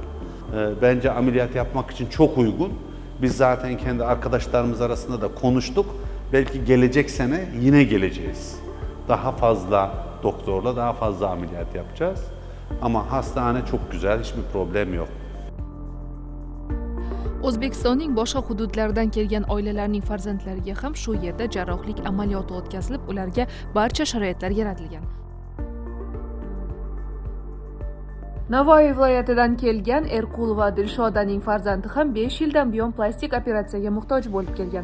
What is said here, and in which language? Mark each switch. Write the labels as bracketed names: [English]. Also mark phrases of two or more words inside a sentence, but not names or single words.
[Turkish] Bence ameliyat yapmak için çok uygun. Biz zaten kendi arkadaşlarımız arasında da konuştuk. Belki gelecek sene yine geleceğiz. Daha fazla doktorla daha fazla ameliyat yapacağız. Ama hastane çok güzel, hiçbir problem yok. [Uzbek] O'zbekistonning boshqa hududlaridan kelgan oilalarning farzandlariga ham shu yerda jarrohlik amaliyoti o'tkazilib, ularga barcha sharoitlar yaratilgan. Navoiy viloyatidan kelgan Erqul va Dilshodaning farzandi ham 5 yildan buyon plastik operatsiyaga muhtoj bo'lib kelgan.